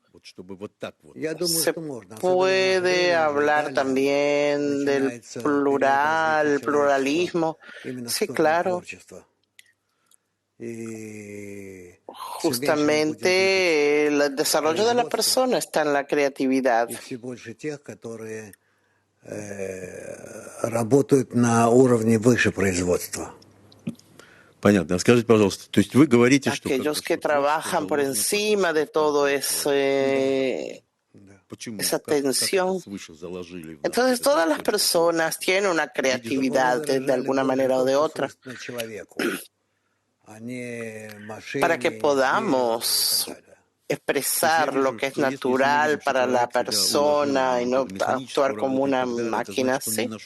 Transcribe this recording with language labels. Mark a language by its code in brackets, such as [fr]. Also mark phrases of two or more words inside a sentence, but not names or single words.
[es] Se puede hablar también del pluralismo. Sí, claro. Justamente el desarrollo de la persona está en la creatividad. [ru] Понятно. Скажите, пожалуйста, то есть вы говорите, что [es] aquellos que trabajan por encima de todo esa tensión. Entonces, todas las personas tienen una creatividad de alguna manera o de otra. Para que podamos expresar lo que es natural para la persona y no actuar como una máquina, ¿sí?